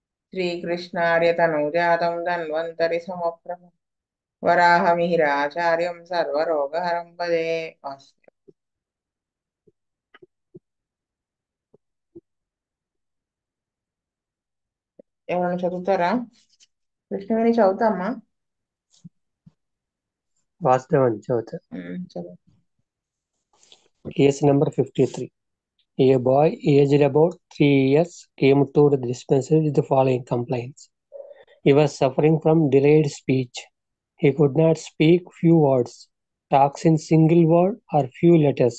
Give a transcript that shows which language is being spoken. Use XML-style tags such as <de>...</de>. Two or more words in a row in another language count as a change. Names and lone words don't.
<sa>श्रीकृष्णार्यतनूजातं धन्वन्तरि समप्रभं वराहमिहिराचार्यं सर्वरोगहरं भजे.</sa> <te>ఎవరైనా చదువుతారా? కృష్ణవేణి చదువుతామ్మా. వాస్తవం చదువుతా. చదువు.</te> <en>Case number 53. A boy aged about 3 years came to the dispensary with the following complaints. He was suffering from delayed speech. He could not speak few words, talks in single word or few letters.</en>